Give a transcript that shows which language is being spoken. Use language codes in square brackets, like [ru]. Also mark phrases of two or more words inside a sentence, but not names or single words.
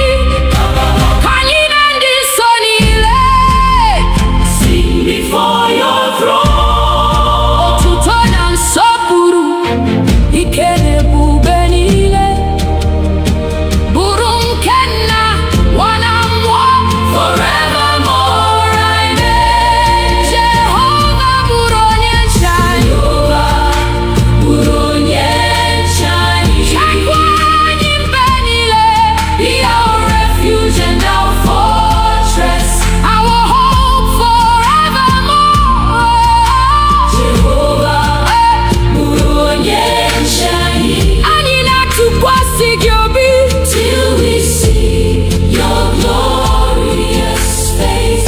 [ig] Ka anyị na ndị nsọ niile [en] sing before your throne. [ig] Otuto na nsọpụrụ, ike na ebube niile, bụrụ nke Nna, Nwa na Mmụọ, forevermore. Amen. Jehovah bụrụ onye nche anyị. Bụrụ onye nche anyị. Chekwa anyị mgbe niile. [en] Be our refuge and our fortress, our hope forevermore. [ig] Jehovah bụrụ onye nche anyị. Anyị na-atụkwasị gị obi [en] till we see your glorious face.